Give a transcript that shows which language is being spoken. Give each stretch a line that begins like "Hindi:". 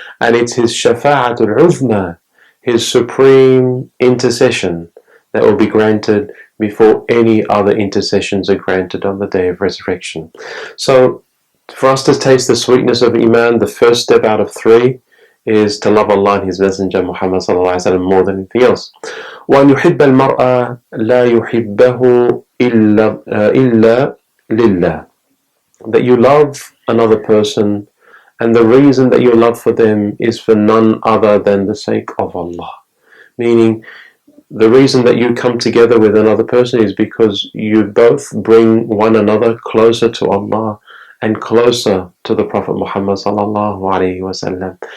English: And it's his shafa'atul uzma, his supreme intercession, that will be granted before any other intercessions are granted on the day of resurrection. So, for us to taste the sweetness of Iman, the first step out of three is to love Allah and His Messenger Muhammad sallallahu alaihi wasallam more than anything else.
Arabic: وأن يحب المرء لا يحبه إلا لله.
English: That you love another person, and the reason that your love for them is for none other than the sake of Allah. Meaning, the reason that you come together with another person is because you both bring one another closer to Allah and closer to the Prophet Muhammad sallallahu alaihi wasallam.